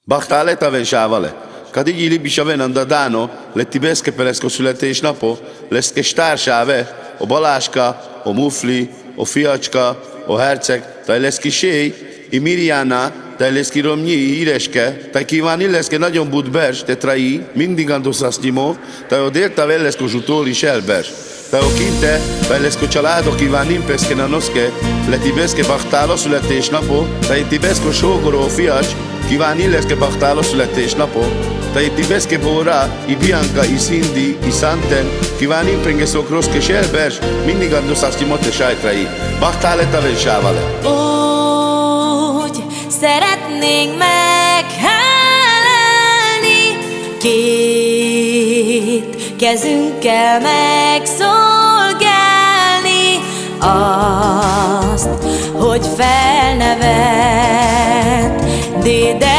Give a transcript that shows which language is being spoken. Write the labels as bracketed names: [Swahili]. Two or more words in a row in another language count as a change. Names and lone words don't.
[Romany] Bachtale tavensávale. Kadigi libisave nandadano, letibeszke peleszko születésnapo, leszke stársáve, o Baláska, o Mufli, o Fiacska, o Herceg, taj leszki séj, i Mirjana, taj leszki romnyi íreske, taj kívánni leszke nagyon budbers, te trai, mindig andoszasznyimo, taj o délta velleszko zsutóli selbers. Tai o kinte, tai leszko családo kíván nimpeszke nanoszke, letibeszke bachtáló születésnapo, tai tibeszko sógoró fiacs, kíván illeszke bachtáló születésnapo, tai tibeszke bóra, i Bianca, i Cindy, i Santen, kíván impenge szokroszke selbers, mindig andoszasznyimo te sajtrai. Bachtále tavensávale. [Hungarian] Úgy szeretnénk meghálálni, két kezünkkel megszolgálni azt, hogy felnevett